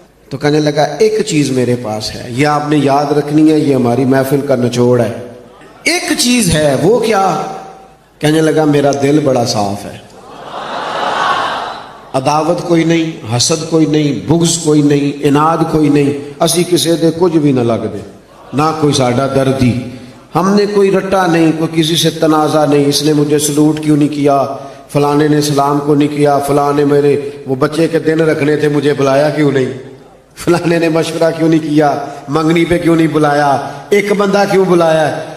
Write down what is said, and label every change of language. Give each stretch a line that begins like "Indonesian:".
Urdu: تو کہنے لگا ایک چیز میرے پاس ہے، یہ آپ نے یاد رکھنی ہے، یہ ہماری محفل کا نچوڑ ہے. ایک چیز ہے، وہ کیا؟ کہنے لگا میرا دل بڑا صاف ہے، عداوت کوئی نہیں، حسد کوئی نہیں، بغض کوئی نہیں، اناد کوئی نہیں.
Punjabi: اسی کسی دے کچھ بھی نہ لگ دے، نہ کوئی ساڈا دردی.
Urdu: ہم نے کوئی رٹا نہیں، کوئی کسی سے تنازع نہیں. اس نے مجھے سلوٹ کیوں نہیں کیا، فلانے نے سلام کو نہیں کیا، فلانے میرے وہ بچے کے دن رکھنے تھے مجھے بلایا کیوں نہیں، فلانے نے مشورہ کیوں نہیں کیا، منگنی پہ کیوں نہیں بلایا، ایک بندہ کیوں بلایا.